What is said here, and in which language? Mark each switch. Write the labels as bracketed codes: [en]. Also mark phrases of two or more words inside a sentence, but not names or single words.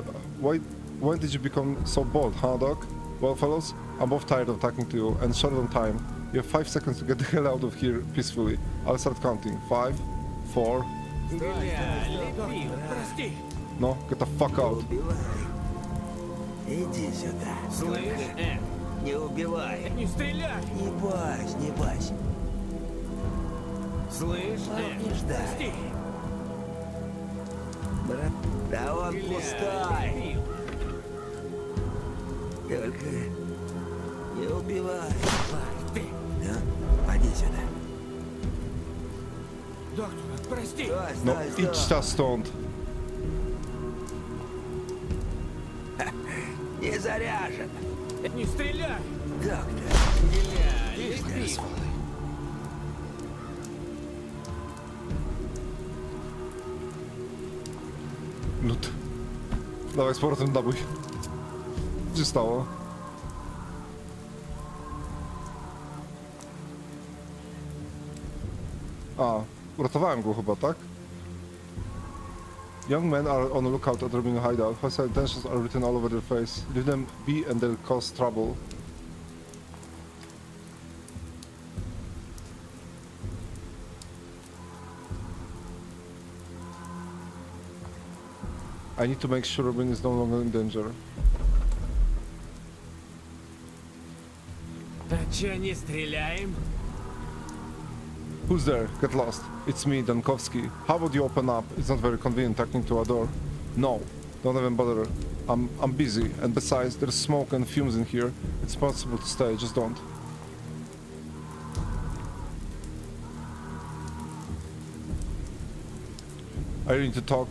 [en] When did you become so bold, huh, Doc? Well, fellows, I'm both tired of talking to you and short on time. You have 5 seconds to get the hell out of here peacefully. I'll start counting. 5, 4... No, get the fuck out. [ru] Иди сюда. Слышь? Не убивай. Не стреляй. Не бойся, не бойся. Слышь? Не ждай. Брат, да он пустой. Только не убивай. Ну, поди сюда. Doktор, прости. [pl] No, idź ta stąd. [ru] Не заряжен. Не стреляй. Доктор. Стреляй. [pl] Lód. Dawaj z powrotem nabój. Co się stało? A, uratowałem go chyba, tak? [en] Young men are on the lookout at Rubin hideout. Hostile intentions are written all over their face. Leave them be and they'll cause trouble. I need to make sure Rubin is no longer in danger. [ru] А чё не стреляем? [en] Who's there? Get lost. It's me, Dankowski. How would you open up? It's not very convenient talking to a door. No, don't even bother. I'm busy, and besides, there's smoke and fumes in here. It's possible to stay, just don't. I really need to talk.